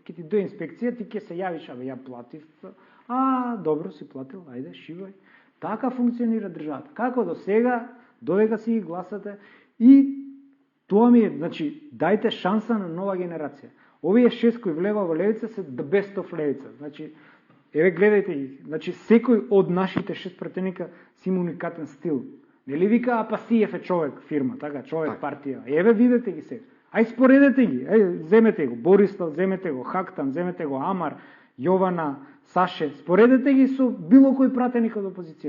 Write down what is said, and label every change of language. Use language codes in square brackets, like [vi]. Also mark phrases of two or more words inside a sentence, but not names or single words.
[mk] Ке ти до инспекција, ти ќе се јавиш, абе ја платив. Добро си платил, ајде, шивај. Така функционира државата. Како до сега, додека си ги гласате и тоа ми е, значи, дајте шанса на нова генерација. Овие 6 кои влева во левица се [en] the best of [mk] левица. Значи, еве гледајте ги. Значи, секој од нашите 6 пратеника си има уникатен стил. Нели вика Апасиев е човек, фирма, така, човек, партија. Еве видете ги се. Ај споредете ги, земете го Борислав, земете го Хактан, земете го Амар, Јована, Саше, споредете ги со било кој пратеник од опозиција.